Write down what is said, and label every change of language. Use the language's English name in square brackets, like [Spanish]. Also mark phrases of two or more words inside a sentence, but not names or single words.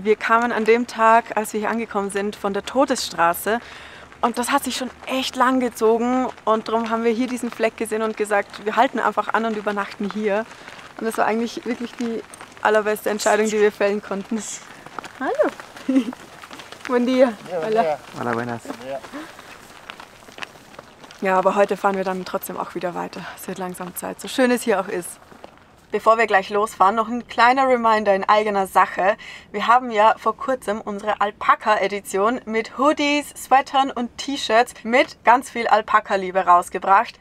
[German] Wir kamen an dem Tag, als wir hier angekommen sind, von der Todesstraße. Und das hat sich schon echt lang gezogen und darum haben wir hier diesen Fleck gesehen und gesagt, wir halten einfach an und übernachten hier. Und das war eigentlich wirklich die allerbeste Entscheidung, die wir fällen konnten. Hallo. [Spanish] Buen día. Hola. Hola, buenas. [German] Ja, aber heute fahren wir dann trotzdem auch wieder weiter. Es wird langsam Zeit, so schön es hier auch ist. Bevor wir gleich losfahren, noch ein kleiner Reminder in eigener Sache. Wir haben ja vor kurzem unsere Alpaka-Edition mit Hoodies, Sweatern und T-Shirts mit ganz viel Alpaka-Liebe rausgebracht.